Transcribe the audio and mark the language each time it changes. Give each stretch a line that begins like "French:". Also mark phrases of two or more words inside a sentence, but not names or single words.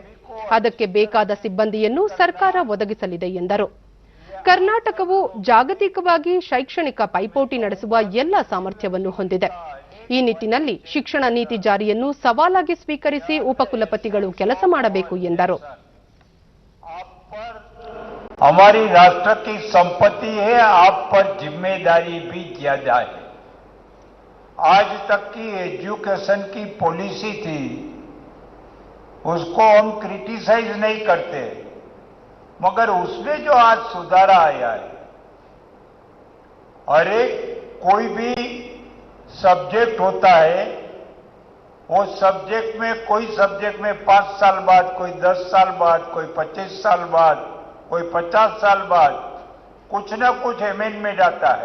Kannada: ಅದಕ್ಕೆ ಬೇಕಾದ ಸಿಬ್ಬಂದಿಯನ್ನು ಸರ್ಕಾರ ಒದಗಿಸಲಿದೆ ಎಂದರು. ಕರ್ನಾಟಕವು ಜಾಗತಿಕವಾಗಿ ಶೈಕ್ಷಣಿಕ ಪೈಪೋಟಿ ನಡೆಸುವ ಎಲ್ಲ ಸಾಮರ್ಥ್ಯವನ್ನು ಹೊಂದಿದೆ. ಈ ನಿಟ್ಟಿನಲ್ಲಿ ಶಿಕ್ಷಣ ನೀತಿ ಜಾರಿಯನ್ನು ಸವಾಲಾಗಿ ಸ್ವೀಕರಿಸಿ ಉಪಕುಲಪತಿಗಳು ಕೆಲಸ ಮಾಡಬೇಕು ಎಂದರು.
Hindi: हमारी राष्ट्र की संपत्ति है, आप पर जिम्मेदारी भी ज्यादा है. आज तक की एजुकेशन की पॉलिसी थी, उसको हम क्रिटिसाइज नहीं करते, मगर उसमें जो आज सुधार आया है, और एक कोई भी सब्जेक्ट होता है, वो सब्जेक्ट में कोई सब्जेक्ट में 5 साल बाद, कोई 10 साल बाद, कोई 25 साल बाद, कोई 50 साल बाद कुछ न कुछ अमेंडमेंट आता है.